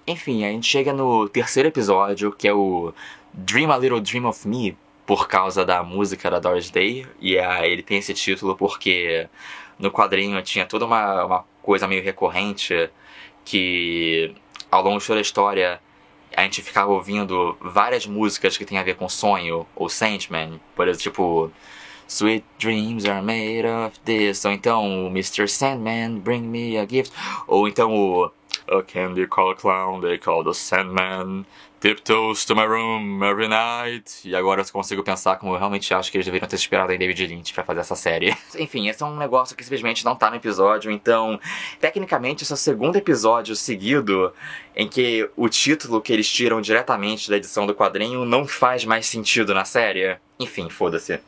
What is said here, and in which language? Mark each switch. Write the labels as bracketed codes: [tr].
[pt] Enfim, a gente chega no terceiro episódio, que é o Dream a Little Dream of Me, por causa da música da Doris Day, e ele tem esse título porque no quadrinho tinha toda uma coisa meio recorrente, que ao longo de toda a história a gente ficava ouvindo várias músicas que tem a ver com sonho, ou Sandman, por exemplo, tipo... [en] Sweet dreams are made of this. [pt] Ou então o [en] Mr. Sandman, bring me a gift. [pt] Ou então o [en] A candy called clown, they call the Sandman, tiptoes to my room every night. [pt] E agora eu consigo pensar como eu realmente acho que eles deveriam ter esperado em David Lynch pra fazer essa série. Enfim, esse é um negócio que simplesmente não tá no episódio. Então, tecnicamente, esse é o segundo episódio seguido em que o título que eles tiram diretamente da edição do quadrinho não faz mais sentido na série. Enfim, foda-se.